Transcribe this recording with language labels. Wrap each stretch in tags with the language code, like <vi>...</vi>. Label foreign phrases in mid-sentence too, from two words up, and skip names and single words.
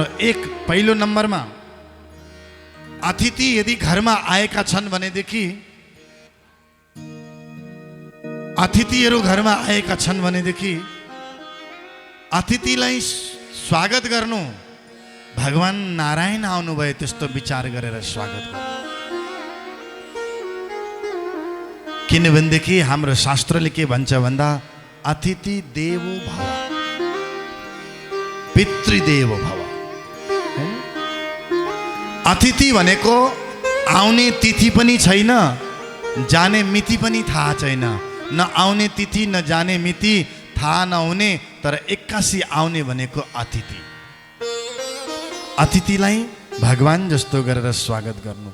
<ne>एक, पहिलो नम्बरमा अतिथि यदि घरमा आएका छन् भनेदेखि अतिथिहरू घरमा आएका छन् भनेदेखि अतिथिलाई स्वागत गर्नु। भगवान नारायण आउनुभयो त्यस्तो विचार गरेर स्वागत गर्नु। किनभनेदेखि हाम्रो शास्त्रले के भन्छ भन्दा</ne> <sa>अतिथि देवो भव पितृदेवो भव।</sa> <ne>अतिथि भनेको आउने तिथि पनि छैन, जाने मिति पनि थाहा छैन। न आउने तिथि न जाने मिति थाहा नहुने, तर 81 आउने भनेको अतिथि। अतिथिलाई भगवान जस्तो गरेर स्वागत गर्नु।</ne>